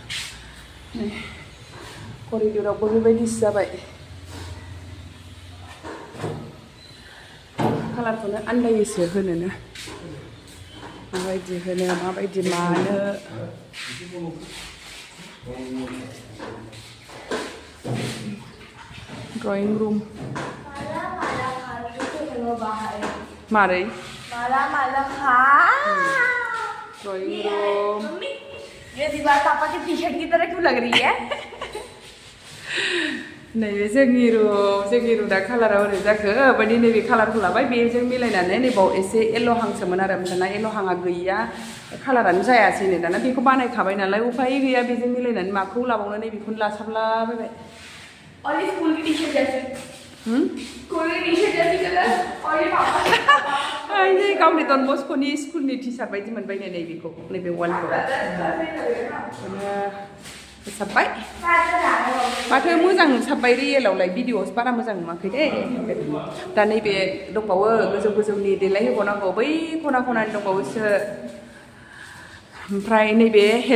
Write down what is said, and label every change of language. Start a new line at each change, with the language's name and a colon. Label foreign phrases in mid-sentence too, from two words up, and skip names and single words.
Bodo: करिडरावबो बेबायदिसो जाबाय कालारखौनो आन्दायोसो होनोनो माबायदि होनो माबायदि मानो
English: drawing room
Bodo: मारै
English: drawing room
Hindi: ये दीवार पापा के टी शर्ट की तरह क्यों लग रही है
Bodo: नैबे जोंनि रुम दा कालारा ओरै जाखो बायदि नैबे कालारखौ लाबाय बेजों मिलायनानै नैबाव एसे येल्ल'हांसोमोन आरो ओमफ्राय दाना येल्ल'हाङा गैया कालारानो जायासैनो दाना बेखौ बानायखाबाय नालाय उफाय गैया बेजों मिलायनानै माखौ लाबावनो नै बेखौनो लासाबलाबायबाय
Hindi: और ये स्कूल की टी शर्ट जैसे कोई टी-शर्ट जैसी कलर और ये पापा
Bodo: आइ गावनि डन बस्क'नि स्कुलनि टिसार्ट बायदि मोनबाय नैबेखौ नैबे वालखौ साब्बाय माथो मोजां साब्बाय रियेलावलाय भिडिअ'आव बारा मोजां नुवाखै दे दा नैबे दंबावो गोजौ गोजौनि देलाय होबावनांगौ बै खना खनानि दंबावोसो ओमफ्राय नैबे